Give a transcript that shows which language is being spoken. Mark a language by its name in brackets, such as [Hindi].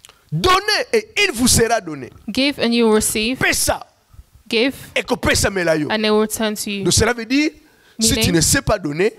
[French] Donnez et il vous sera donné. [English] Give and you will receive. [Lingala] Pesa. [English] Give and they will return to you. [French] Donc cela veut dire, si tu ne sais pas donner,